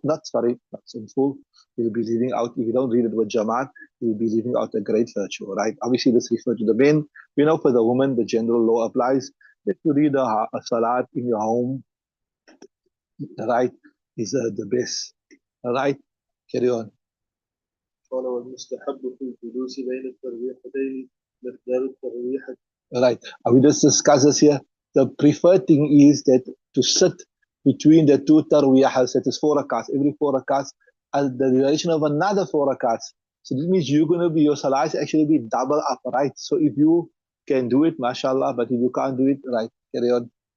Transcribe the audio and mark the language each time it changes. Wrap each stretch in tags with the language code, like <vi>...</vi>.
<en>Not sinful. You'll be leaving out, if you don't read it with Jamaat, you'll be leaving out a great virtue, right? Obviously, this refers to the men. We know for the woman, the general law applies. If you read a salat in your home, right, is the best, right? Carry on.</en> <ar>قال والمستحب في الجلوس بين الترويحتين مقدار الترويحة.</ar> <en>Right. We just discussed this here. The preferred thing is that to sit between the two tarwiyahs, that is 4 rakats, every 4 rakats, and the duration of another 4 rakats. So this means you're going to be, your salah is actually be double up, right? So if you can do it, mashallah, but if you can't do it, right, carry on.</en>